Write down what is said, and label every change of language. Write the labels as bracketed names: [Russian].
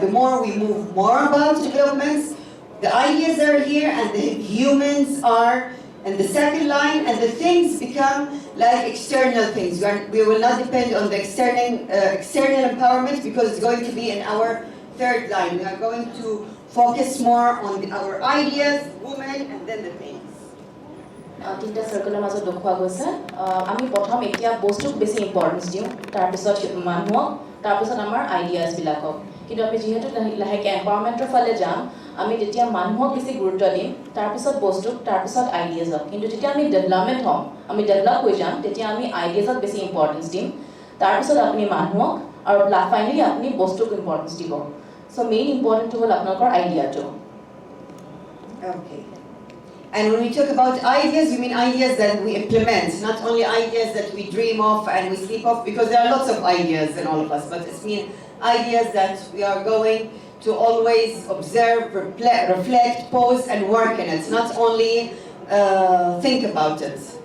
[English] The more we move more about developments, the ideas are here and the humans are in the second line, and the things become like external things. We will not depend on the external empowerment because it's going to be in our third line. We are going to focus more on our ideas, women, and then the things. [Assamese] তিনিটা চাৰ্কেলৰ মাজত দেখুওৱা গৈছে আমি প্ৰথম এতিয়া বস্তুক বেছি importance দিওঁ তাৰপিছত মানুহক তাৰপিছত আমাৰ আইডিয়াছবিলাকক কিন্তু আমি যিহেতু লাহেকৈ এম্পাৱাৰমেণ্টৰ ফালে যাম আমি তেতিয়া মানুহক বেছি গুৰুত্ব দিম তাৰপিছত বস্তুক তাৰপিছত আইডিয়াজক কিন্তু যেতিয়া আমি ডেভেলপমেণ্ট হ'ম আমি ডেভেলপ হৈ যাম তেতিয়া আমি আইডিয়াজক বেছি ইম্পৰ্টেঞ্চ দিম তাৰপিছত আপুনি মানুহক আৰু ফাইনেলি আপুনি বস্তুক ইম্পৰ্টেঞ্চ দিব চ' মেইন ইম্পৰ্টেণ্টটো হ'ল আপোনালোকৰ আইডিয়াটো [English] Okay. And when we talk about ideas, we mean ideas that we implement, not only ideas that we dream of and we sleep of, because there are lots of ideas in all of us, but it's mean ideas that we are going to always observe, reflect, pause, and work in it, not only think about it.